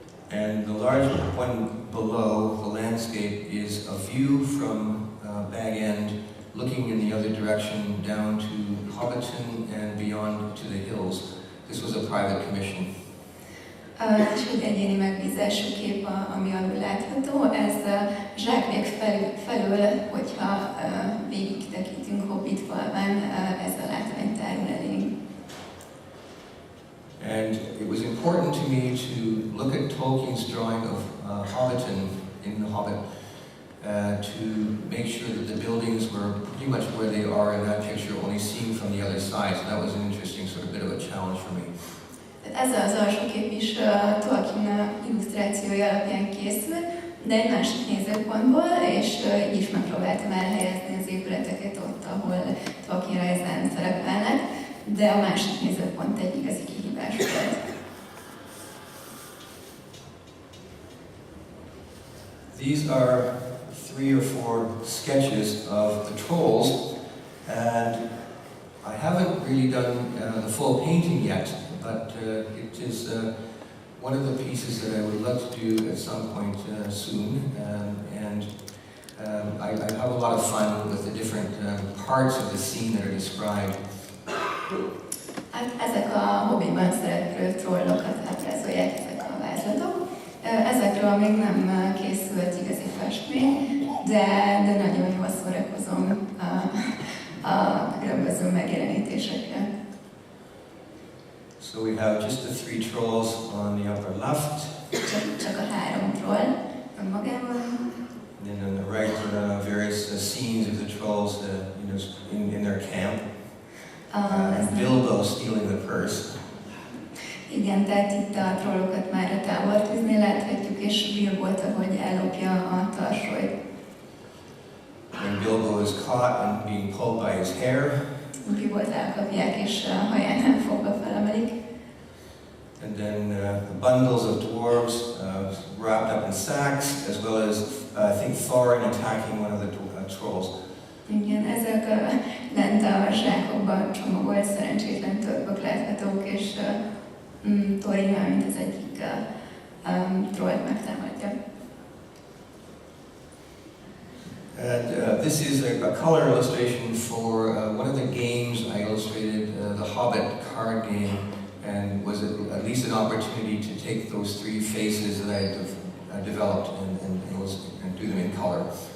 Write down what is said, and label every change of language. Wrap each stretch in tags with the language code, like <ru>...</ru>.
<en>And the large one below, the landscape, is a view from Bag End, looking in the other direction down to Hobbiton and beyond to the hills. This was a private commission.</en> <hu>És egy egyéni megbízású kép, ami alul látható, ez zsákvék felől, hogyha végig tekintünk Hobbit falván, ez a látvány tárul elénk.</hu> <en>And it was important to me to look at Tolkien's drawing of Hobbiton in The Hobbit to make sure that the buildings were pretty much where they are in that picture, only seen from the other side. So that was an interesting sort of bit of a challenge for me.</en> <hu>Ez az alsó kép is Tolkien illusztrációja alapján készült, de egy másik nézőpontból, és így is megpróbáltam elhelyezni az épületeket ott, ahol Tolkien rajzán szerepelnek, de a másik nézőpont egy igazi kihívás volt.</hu> <en>These are 3 or 4 sketches of the trolls, and I haven't really done the full painting yet, but it is one of the pieces that I would love to do at some point soon, and I have a lot of fun with the different parts of the scene that are described.</en> <hu>Ezek a Hobbitban szereplő trollokat ábrázolják ezek a vázlatok. Ezekről még nem készült igazi festmény, de nagyon jól szórakozom a különböző megjelenítésekre.</hu> <en>So we have just the 3 trolls on the upper left.</en> <hu>Csak a 3 troll önmagában.</hu> <en>And then on the right, various scenes of the trolls in their camp. Bilbo stealing the purse.</en> <hu>Igen, tehát itt a trollokat már a tábortűznél láthatjuk, és Bilbót, ahogy ellopja a tarsolyt.</hu> <en>When Bilbo is caught and being pulled by his hair.</en> <hu>Bilbót elkapják, és a hajánál fogva felemelik.</hu> <en>And then the bundles of dwarves wrapped up in sacks, as well as I think Thorin attacking one of the trolls.</en> <hu>Igen, ezek lent a zsákokban csomagolt szerencsétlen törpök láthatók, és Thorin, mint az egyik trollt megtámadja.</hu> <en>And this is a color illustration for one of the games I illustrated, the Hobbit card game, and was at least an opportunity to take those 3 faces that I had developed and do them in color.</en>